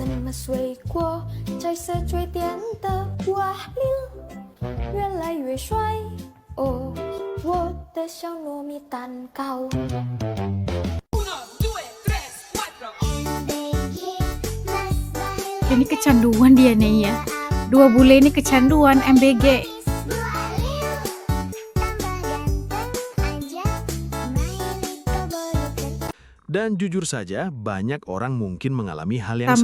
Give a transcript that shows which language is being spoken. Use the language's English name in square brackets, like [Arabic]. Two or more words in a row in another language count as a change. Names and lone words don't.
[Chinese] 么水果在是最甜的Bahlil 越来越帅哦我的小糯米蛋糕 [Indonesian] Ini kecanduan dia nih ya. Dua bule ini kecanduan MBG. Dan jujur saja, banyak orang mungkin mengalami hal yang